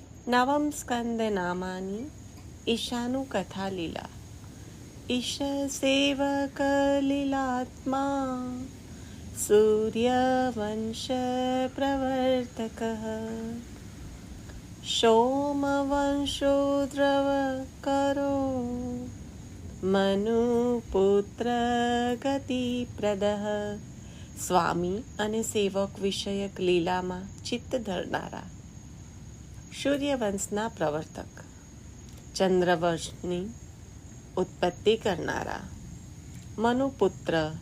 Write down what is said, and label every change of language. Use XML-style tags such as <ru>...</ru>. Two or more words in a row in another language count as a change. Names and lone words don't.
<sa>नवम स्कंद नामानि ईशानु कथा लीला। ईश सेवक लीलात्मा सूर्यवंश प्रवर्तकः सोमवंशोद्रव करो मनुपुत्र गतिप्रदः.</sa> <gu>સ્વામી અને સેવક વિષયક લીલામાં ચિત્ત ધરનારા, સૂર્યવંશના પ્રવર્તક, ચંદ્રવંશની ઉત્પત્તિ કરનારા, મનુપુત્ર</gu>